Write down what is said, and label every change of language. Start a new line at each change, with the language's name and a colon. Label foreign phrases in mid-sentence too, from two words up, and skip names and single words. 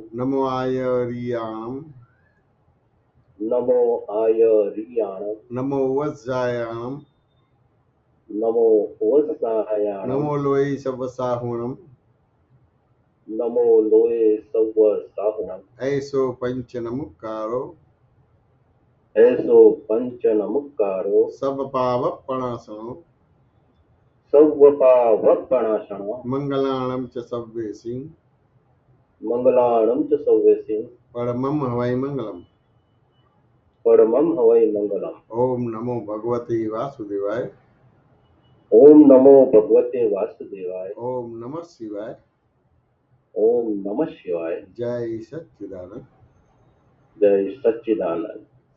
Prakrit languages: नमो आयरियाणम. नमो आयरियाणम. नमो वज्जायाणम. नमो वत्सायाणम. नमो लोही सवसाहुणम. नमो लोए सव साहुणम. ऐसो पंच नमुकारो. एसो पंच नमुकारो. सब पाव पणासनो. सौवपावपणासणो. मंगलाणम च सव्वेसिं. मंगलाणम च सौवेसिं. परमम हवै मंगलम. परमम हवै मंगलम.
Sanskrit: ओम नमो भगवते वासुदेवाय. ओम नमो भगवते वासुदेवाय. ओम नमः शिवाय. ओम नमः शिवाय.
Gujarati: જય સચ્ચિદાનંદ. જય સચ્ચિદાનંદ.